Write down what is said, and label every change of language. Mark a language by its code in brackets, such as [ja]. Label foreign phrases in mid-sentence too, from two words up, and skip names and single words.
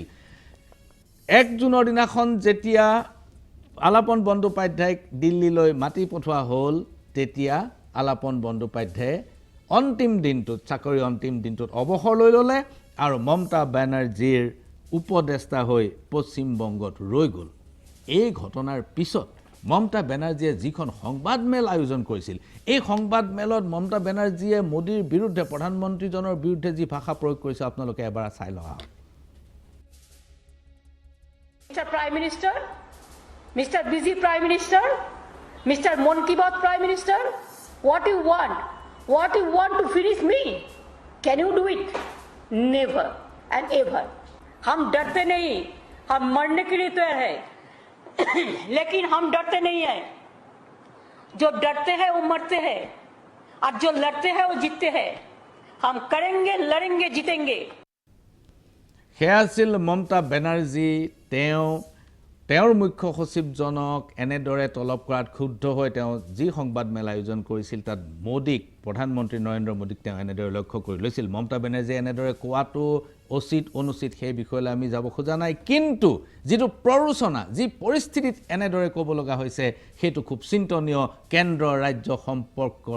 [as] 1 জুনৰ দিনাখন যেতিয়া আলাপন বন্দ্যোপাধ্যায়ক দিল্লীলৈ মাতি পঠোৱা হ'ল, তেতিয়া আলাপন বন্দ্যোপাধ্যায়ে অন্তিম দিনটোত, চাকৰিৰ অন্তিম দিনটোত অৱসৰ লৈ ল'লে আৰু মমতা বেনাৰ্জীৰ উপদেষ্টা হৈ পশ্চিমবংগত ৰৈ গ'ল। এই ঘটনাৰ পিছত মমতা বেনাৰ্জীয়ে যিখন সংবাদমেল আয়োজন কৰিছিল এই সংবাদমেলত মমতা বেনাৰ্জীয়ে মোদীৰ বিৰুদ্ধে প্ৰধানমন্ত্ৰীজনৰ বিৰুদ্ধে যি ভাষা প্ৰয়োগ কৰিছে আপোনালোকে এবাৰ চাই লওক [en] Mr. Prime Minister, Mr. Busy Prime Minister, Mr. Mon Ki Baat Prime Minister, what you want? What you want to finish me? Can you do it? Never and ever. [hi] हम डरते नहीं, हम मरने के लिए तैयार है, लेकिन हम डरते नहीं हैं. जो डरते हैं वो मरते हैं, और जो लड़ते हैं वो जीतते हैं. हम करेंगे, लड़ेंगे, जीतेंगे. [as] সেয়া আছিল মমতা বেনাৰ্জী তেওঁৰ মুখ্য সচিবজনক এনেদৰে তলব কৰাত ক্ষুব্ধ হৈ তেওঁ যি সংবাদমেল আয়োজন কৰিছিল তাত মোদীক প্ৰধানমন্ত্ৰী নৰেন্দ্ৰ মোদীক তেওঁ এনেদৰে লক্ষ্য কৰি লৈছিল মমতা বেনাৰ্জীয়ে এনেদৰে কোৱাটো উচিত অনুচিত সেই বিষয়লৈ আমি যাব খোজা নাই কিন্তু যিটো প্ৰৰোচনা যি পৰিস্থিতিত এনেদৰে ক'ব লগা হৈছে সেইটো খুব চিন্তনীয় কেন্দ্ৰ ৰাজ্য সম্পৰ্কৰ